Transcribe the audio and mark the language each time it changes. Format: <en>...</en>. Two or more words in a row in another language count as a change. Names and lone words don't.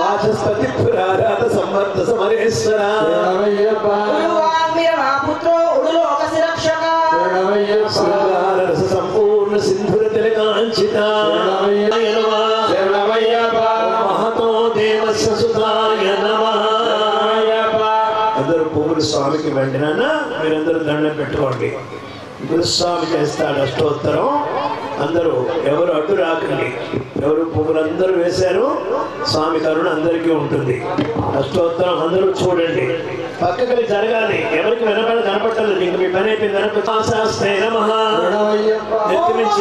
<sa>वाचस्पति पुरारात समर्थ समरेश्वर शरणमय्यप्पा पुत्रो उडुलोकस्य रक्षक शरणमय्यप्पा शृंगाररस संपूर्ण सिंधुर तिलकांचिता शरणमय्यप्पा महतो देवस्य सुताय नमः</sa> <te>అందరూ పువ్వులు స్వామికి వెంటనే మీరందరూ దండం పెట్టుకోండి గురుస్వామి చేస్తాడు అష్టోత్తరం అందరూ ఎవరు అడ్డు రాకండి ఎవరు పువ్వులు అందరూ వేశారు స్వామి కరుణ అందరికీ ఉంటుంది అష్టోత్తరం అందరూ చూడండి పక్కకి జరగాలి ఎవరికి వెనకాల కనపట్టలేదు ఇంక మీ పని అయిపోయింది వెనకాస్తే నమః నెత్తి నుంచి</te>